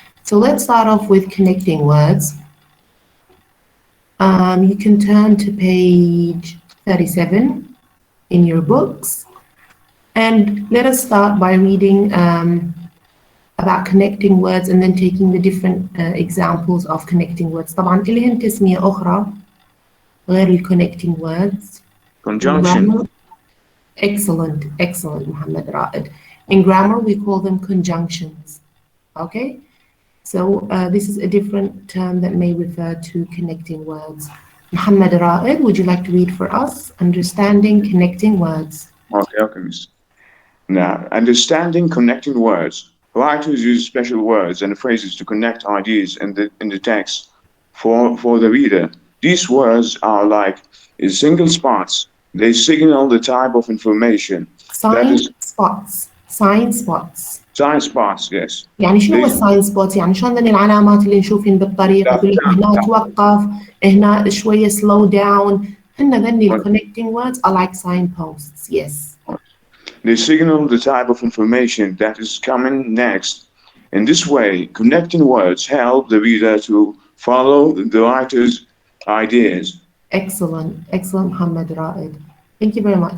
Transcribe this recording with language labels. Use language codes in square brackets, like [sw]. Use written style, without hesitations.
[en] So let's start off with connecting words. You can turn to page 37 in your books, and let us start by reading about connecting words and then taking the different examples of connecting words. [ar] طبعا إلهن تسمية أخرى غير ال connecting words. [en] Conjunction. Excellent, Muhammad Ra'id. In grammar, we call them conjunctions. Okay? So this is a different term that may refer to connecting words. Muhammad Ra'id, would you like to read for us? Understanding connecting words. Okay, Miss. Now, understanding connecting words. Writers use special words and phrases to connect ideas in the text for the reader. These words are like single spots. They signal the type of information. Sign spots. Sign spots, yes. [ar] يعني شنو هو الساين سبوت؟ يعني شلون ذني العلامات اللي نشوفين بالطريق يقول لك هنا توقف، هنا شوية [en] slow down. [ar] هن ذني ال [en] connecting words are like signposts. Yes. They signal the type of information that is coming next. In this way, connecting words help the reader to follow the writer's ideas. Excellent, excellent, Muhammad Ra'id. Thank you very much.